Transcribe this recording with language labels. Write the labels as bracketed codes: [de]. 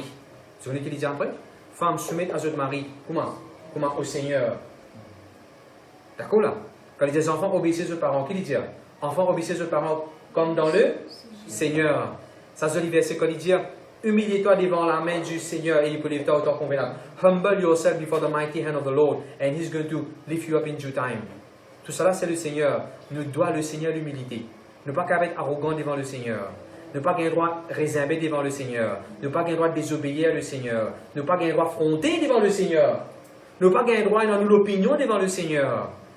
[fr] Vous savez ce qu'il dit après? Femme, soumettre à votre mari. Comment? Au Seigneur. D'accord là? Quand il dit enfants, obéissez aux parents, qu'il dit? Enfants, obéissez aux parents comme dans le Seigneur. Ça c'est le verset quand il dit humiliez-toi devant la main du Seigneur et il peut lever toi autant convenable. [en] Humble yourself before the mighty hand of the Lord and He's going to lift you up in due time. [fr] Tout cela c'est le Seigneur. Nous doit le Seigneur l'humilité. Ne pas être arrogant devant le Seigneur. Ne pas avoir droit réservé devant le Seigneur. Ne pas avoir droit désobéir le Seigneur. Ne pas avoir droit fronter devant le Seigneur. Ne pas avoir droit dans l'opinion devant le Seigneur.